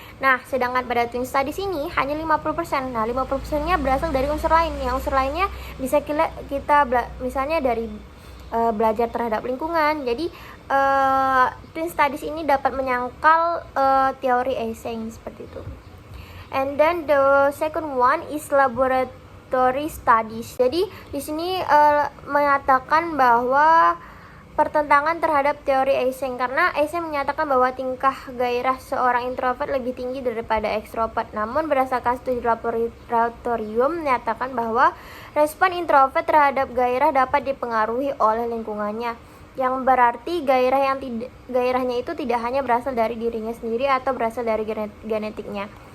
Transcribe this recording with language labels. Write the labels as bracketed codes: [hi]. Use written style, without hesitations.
[id] Nah, sedangkan pada twin studies ini hanya 50%. Nah, 50%-nya berasal dari unsur lain. Yang unsur lainnya bisa kita misalnya dari belajar terhadap lingkungan. Jadi, twin studies ini dapat menyangkal teori Eysenck seperti itu. [en] And then the second one is laboratory studies. [id] Jadi, di sini mengatakan bahwa pertentangan terhadap teori Eysenck, karena Eysenck menyatakan bahwa tingkah gairah seorang introvert lebih tinggi daripada ekstrovert. Namun berdasarkan studi laboratorium menyatakan bahwa respon introvert terhadap gairah dapat dipengaruhi oleh lingkungannya, yang berarti gairahnya itu tidak hanya berasal dari dirinya sendiri atau berasal dari genetiknya.